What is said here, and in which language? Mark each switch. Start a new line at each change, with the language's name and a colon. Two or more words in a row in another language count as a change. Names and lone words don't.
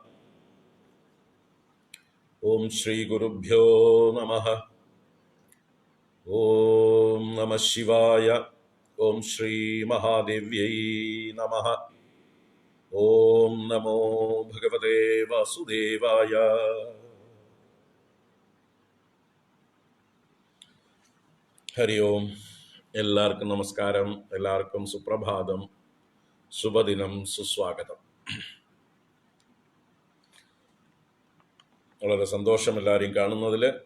Sanskrit: ओम श्री गुरुभ्यो नमः। ओम नमः शिवाय। ओम श्री महादेव्यै नमः। ओम नमो भगवते वासुदेवाय। ഹരി ഓം.
Malayalam: എല്ലാവർക്കും നമസ്കാരം, എല്ലാവർക്കും സുപ്രഭാതം, ശുഭദിനം, സുസ്വാഗതം. വളരെ സന്തോഷം എല്ലാവരെയും കാണുന്നതിൽ.